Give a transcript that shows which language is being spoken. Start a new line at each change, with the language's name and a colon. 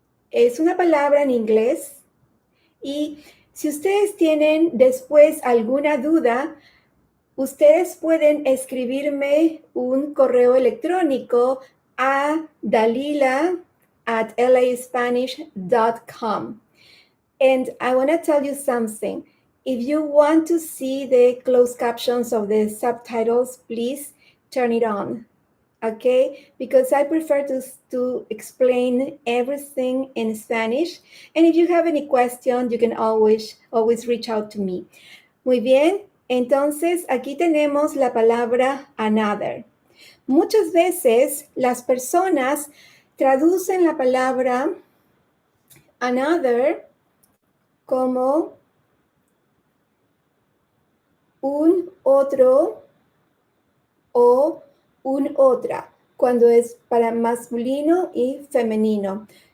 Spanish: Es una palabra en inglés y si ustedes tienen después alguna duda, ustedes pueden escribirme un correo electrónico a dalila@laspanish.com.
English: And I want to tell you something. If you want to see the closed captions of the subtitles, please turn it on. Okay? Because I prefer to explain everything in Spanish. And if you have any question, you can always reach out to me.
Spanish: Muy bien. Entonces, aquí tenemos la palabra another. Muchas veces las personas traducen la palabra another como un otro o un otra, cuando es para masculino y femenino.